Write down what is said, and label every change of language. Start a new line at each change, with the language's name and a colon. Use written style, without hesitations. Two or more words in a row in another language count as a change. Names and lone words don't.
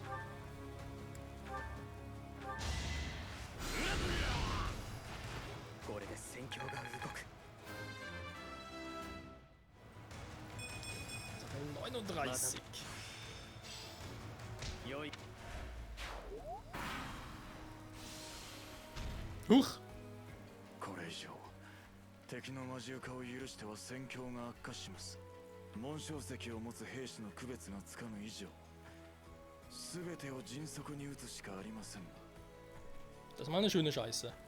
English: Level 39.
German: Huch!
Japanese: これ以上敵の魔獣化を許しては戦況が悪化します。紋章石を持つ兵士の区別がつかぬ以上、全てを迅速に撃つしかありません。
German: Das ist mal eine schöne Scheiße.